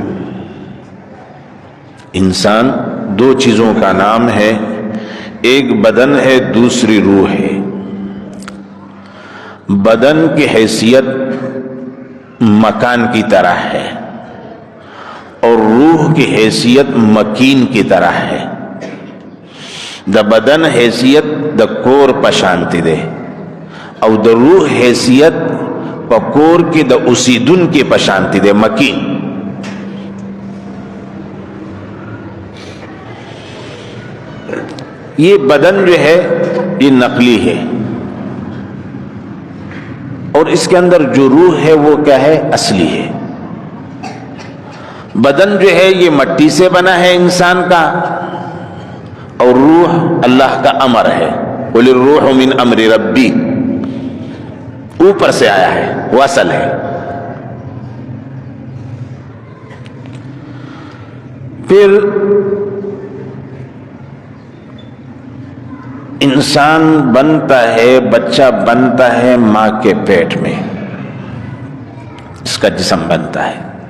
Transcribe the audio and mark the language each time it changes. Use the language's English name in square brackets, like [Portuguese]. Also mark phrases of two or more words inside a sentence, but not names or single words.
[Urdu] انسان دو چیزوں کا نام ہے، ایک بدن ہے دوسری روح ہے۔ بدن کی حیثیت مکان کی طرح ہے اور روح کی حیثیت مکین کی طرح ہے۔ [Pashto] دا بدن حیثیت دا کور پشانتی دے او دا روح حیثیت پا کور کی دا اسیدن کی پشانتی دے، مکین۔ [Urdu] یہ بدن جو ہے یہ نقلی ہے، اور اس کے اندر جو روح ہے وہ کیا ہے؟ اصلی ہے۔ بدن جو ہے یہ مٹی سے بنا ہے انسان کا، اور روح اللہ کا امر ہے، [Arabic] قُلِ الرُّوحُ مِنْ أَمْرِ رَبِّي، [Urdu] اوپر سے آیا ہے، وہ اصل ہے۔ پھر انسان بنتا ہے، بچہ بنتا ہے ماں کے پیٹ میں، اس کا جسم بنتا ہے۔